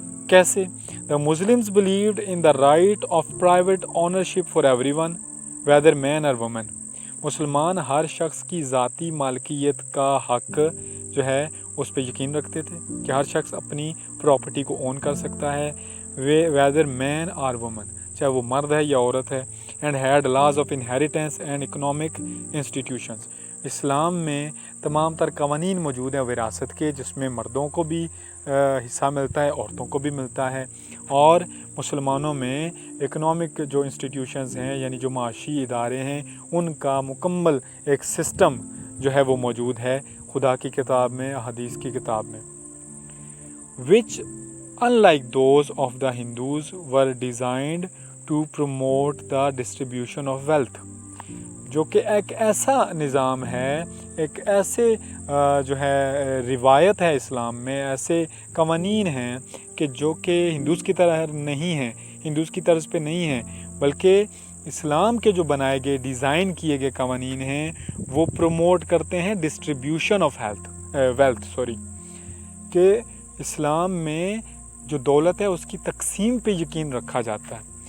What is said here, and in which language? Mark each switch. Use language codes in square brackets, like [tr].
[ur] کیسے؟ [en] The Muslims believed in the right of private ownership for everyone, whether man or woman. [ur] مسلمان ہر شخص کی ذاتی مالکیت کا حق جو ہے اس پہ یقین رکھتے تھے کہ ہر شخص اپنی پراپرٹی کو اون کر سکتا ہے، [en] whether man or woman، [ur] چاہے وہ مرد ہے یا عورت ہے. [en] and had laws of inheritance and economic institutions. [ur] اسلام میں تمام تر قوانین موجود ہیں وراثت کے، جس میں مردوں کو بھی حصہ ملتا ہے، عورتوں کو بھی ملتا ہے. اور مسلمانوں میں اکنامک جو انسٹیٹیوشنز ہیں، یعنی جو معاشی ادارے ہیں، ان کا مکمل ایک سسٹم جو ہے وہ موجود ہے خدا کی کتاب میں، احادیث کی کتاب میں. [en] which unlike those of the Hindus were designed to promote the distribution of wealth. [ur] جو کہ ایک ایسا نظام ہے، ایک ایسے جو ہے روایت ہے اسلام میں، ایسے قوانین ہیں کہ جو کہ ہندوز کی طرح نہیں ہیں، ہندوز کی طرز پہ نہیں ہیں، بلکہ اسلام کے جو بنائے گئے ڈیزائن کیے گئے قوانین ہیں وہ پروموٹ کرتے ہیں ڈسٹریبیوشن آف ویلتھ کہ اسلام میں جو دولت ہے اس کی تقسیم پہ یقین رکھا جاتا ہے.